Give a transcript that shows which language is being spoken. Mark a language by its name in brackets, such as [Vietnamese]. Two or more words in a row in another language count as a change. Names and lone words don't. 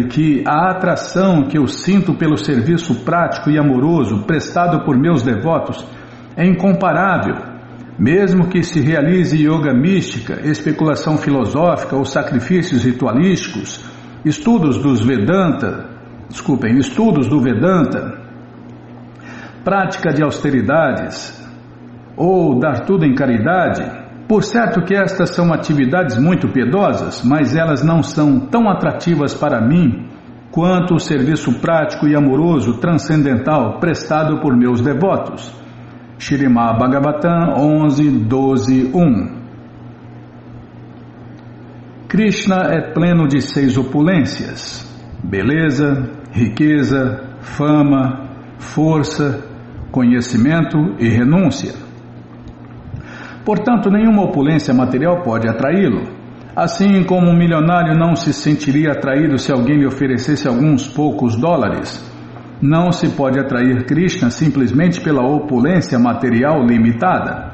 [Portuguese] que a atração que eu sinto pelo serviço prático e amoroso prestado por meus devotos é incomparável, mesmo que se realize yoga mística, especulação filosófica ou sacrifícios ritualísticos, estudos do Vedanta, prática de austeridades ou dar tudo em caridade. Por certo que estas são atividades muito piedosas, mas elas não são tão atrativas para mim quanto o serviço prático e amoroso transcendental prestado por meus devotos. Śrīmad Bhagavatam 11.12.1. Krishna é pleno de 6 opulências: beleza, riqueza, fama, força, conhecimento e renúncia. Portanto, nenhuma opulência material pode atraí-lo. Assim como um milionário não se sentiria atraído se alguém lhe oferecesse alguns poucos dólares, não se pode atrair Krishna simplesmente pela opulência material limitada.